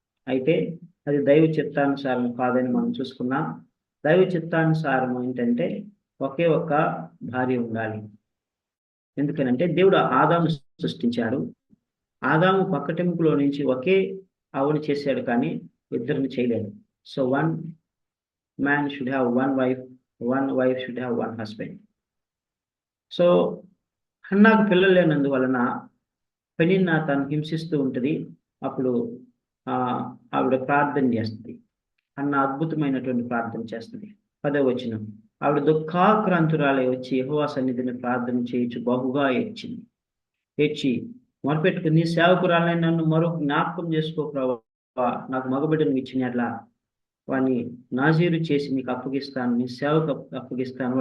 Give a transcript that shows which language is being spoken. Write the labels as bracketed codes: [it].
[te] అయితే అది దైవ చిత్తానుసారం కాదని మనం చూసుకున్నాం. దైవ చిత్తానుసారం ఏంటంటే ఒకే ఒక్క భార్య ఉండాలి. ఎందుకనంటే దేవుడు ఆదాము సృష్టించాడు. ఆదాము పక్కటెముకలో నుంచి ఒకే ఆవుని చేశాడు, కానీ ఇద్దరిని చేయలేదు. [en] So 1 man should have 1 wife, 1 wife should have 1 husband. [te] So హన్నాకు పిల్లలు లేనందువలన పెనిన్నా తను హింసిస్తూ ఉంటుంది. అప్పుడు ఆవిడ ప్రార్థన చేస్తుంది. హన్నా అద్భుతమైనటువంటి ప్రార్థన చేస్తుంది. 10వ వచనం, ఆవిడ దుఃఖాక్రాంతురాలై వచ్చి యెహోవా సన్నిధిని ప్రార్థన చేయించు బహుగా ఏడ్చి మొరపెట్టుకుని, నీ సేవకురాలైన నన్ను మరో జ్ఞాపకం చేసుకో ప్రభువా, నాకు మగబిడ్డను ఇచ్చినట్లా వాడిని నాజీరు చేసి నీకు అప్పగిస్తాను, నీ సేవకు అప్పగిస్తాను.